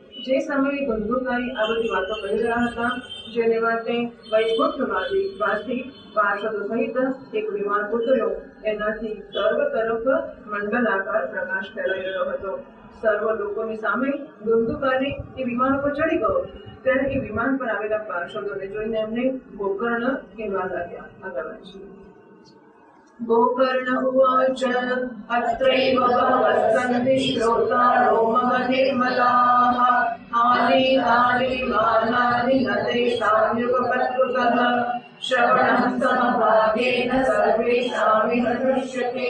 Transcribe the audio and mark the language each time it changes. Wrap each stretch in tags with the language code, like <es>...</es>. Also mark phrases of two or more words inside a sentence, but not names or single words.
<gu>જે સમયે ધંધુકારી આ બધી વાતો કહી રહ્યા હતા, જેને માટે વૈકુંઠવાસી પાર્ષદો સહિત એક વિમાન ઉતર્યો, એનાથી સર્વ તરફ મંડલાકાર પ્રકાશ ફેલાઈ રહ્યો હતો. સર્વ લોકોની સામે ધંધુકારી એ વિમાન ઉપર ચડી ગયો. ત્યારે એ વિમાન પર આવેલા પાર્ષદોને જોઈને એમને ગોકર્ણ કહેવા લાગ્યા. આગળ વાંચીએ.</gu> <sa>गोकर्ण उवाच अत्रैव बहवः सन्ति श्रोतारो महनिर्मलाः आनीतानि मानानि न तेषां युगपत्रुतः श्रवणं समभागेन सर्वेषामिह दृश्यते</sa>